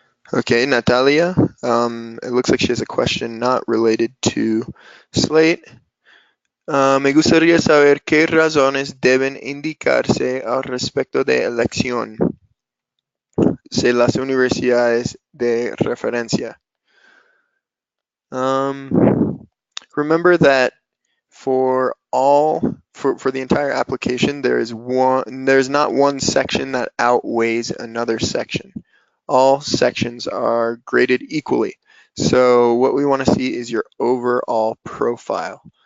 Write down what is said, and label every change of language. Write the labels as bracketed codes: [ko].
[en] Okay, Natalia, it looks like she has a question not related to SLATE. [es] Me gustaría saber qué razones deben indicarse al respecto de elección. de las universidades de referencia. [en] Remember that for the entire application, there's not one section that outweighs another section. All sections are graded equally. So what we want to see is your overall profile.